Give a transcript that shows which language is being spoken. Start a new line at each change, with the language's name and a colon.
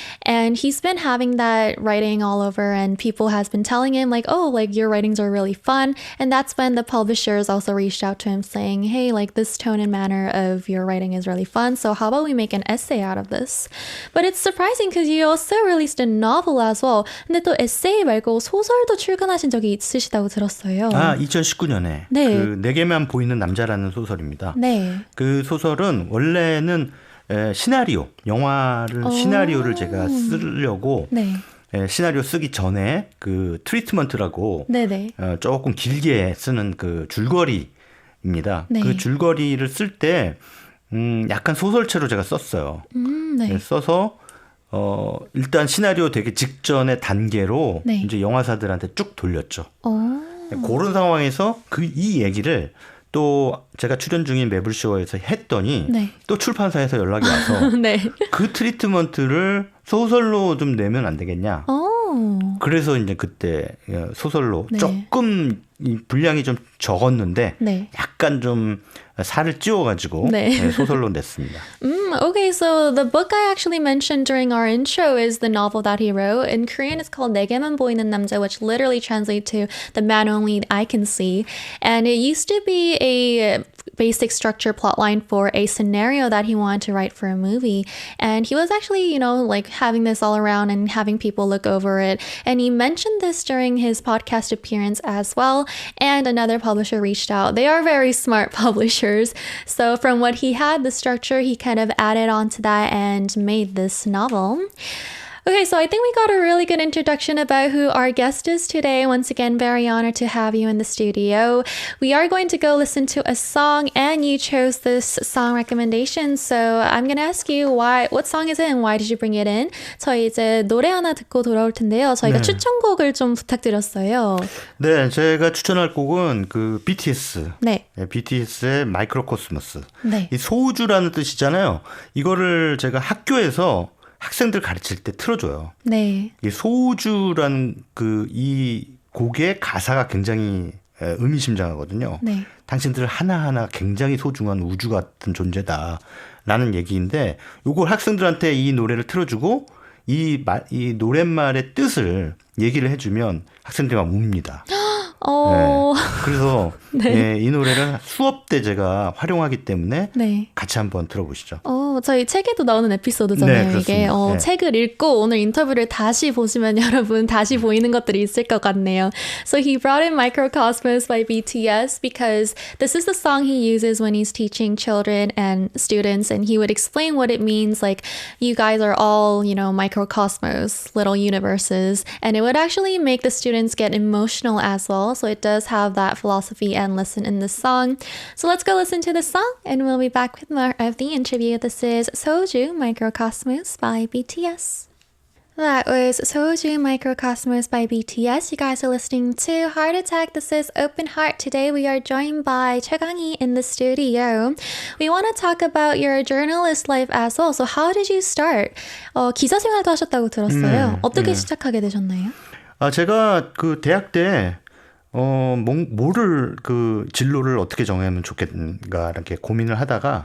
English: And he's been having that writing all over, and people has been telling him like, oh, like your writings are really fun. And that's when the publishers also reached out to him saying, hey, like this tone and manner of your writing is really fun. So how about we make an essay out of this? But it's surprising because you also released a novel as well.
Korean: 근데 또 에세이 말고 소설도 출간하신 적이 있으시다고 들었어요. 2019년에 네. 그 내게만 보이는 남자라는 소설입니다. 네. 그 소설은 원래는 시나리오, 시나리오를 제가 쓰려고 네. 시나리오 쓰기 전에 그 트리트먼트라고 네네. 조금 길게 쓰는 그 줄거리입니다. 네. 그 줄거리를 쓸 때 약간 소설체로 제가 썼어요. 네. 써서 일단 시나리오 되기 직전의 단계로 네. 이제 영화사들한테 쭉 돌렸죠. 그런 상황에서 이 얘기를 또 제가 출연 중인 매블쇼에서 했더니 네. 또 출판사에서 연락이 와서 네. 그 트리트먼트를 소설로 좀 내면 안 되겠냐. 그래서 이제 그때 소설로 네. 조금 분량이 좀 적었는데 네. 약간 좀 살을 찌워가지고 네. 소설로 냈습니다.
English: Okay, so the book I actually mentioned during our intro is the novel that he wrote. In Korean, it's called 내게만 보이는 남자, which literally translates to the man only I can see. And it used to be a basic structure plotline for a scenario that he wanted to write for a movie. And he was actually, like having this all around and having people look over it. And he mentioned this during his podcast appearance as well. And another publisher reached out. They are very smart publishers. So from what he had, the structure, he kind of added on to that and made this novel. Okay, so I think we got a really good introduction about who our guest is today. Once again, very honored to have you in the studio. We are going to go listen to a song, and you chose this song recommendation. So I'm going to ask you what song is it and why did you bring it in?
Korean: 저희 이제 노래 하나 듣고 돌아올 텐데요. 저희가 추천곡을 좀 부탁드렸어요. 네, 제가 추천할 곡은 그 BTS. 네. BTS의 마이크로코스모스. 네. 이 소우주라는 뜻이잖아요. 이거를 제가 학교에서 학생들 가르칠 때 틀어줘요. 네. 이 소우주라는 이 곡의 가사가 굉장히 의미심장하거든요. 네. 당신들 하나하나 굉장히 소중한 우주 같은 존재다라는 얘기인데 이걸 학생들한테 이 노래를 틀어주고 이 노랫말의 뜻을 얘기를 해주면 학생들이 막 웁니다. 네. 그래서 네. 이 노래를 수업 때 제가 활용하기 때문에 네. 같이 한번 들어보시죠. 저희 책에도 나오는 에피소드잖아요. 네, 이게 네. 책을 읽고 오늘 인터뷰를 다시 보시면 여러분 다시 보이는 것들이 있을 것 같네요.
English: So he brought in Microcosmos by BTS because this is the song he uses when he's teaching children and students, and he would explain what it means, like you guys are all, microcosmos, little universes, and it would actually make the students get emotional as well. So it does have that philosophy and lesson in the song. So let's go listen to the song, and we'll be back with more of the interview. This is Soju Microcosmos by BTS. That was Soju Microcosmos by BTS. You guys are listening to Heart Attack. This is Open Heart. Today we are joined by 최강희 in the studio. We want to talk about your journalist life as well. So how did you start?
Korean: 기자 생활도 하셨다고 들었어요. 어떻게 시작하게 되셨나요? 제가 그 대학 때 뭐를 그 진로를 어떻게 정하면 좋겠는가 이렇게 고민을 하다가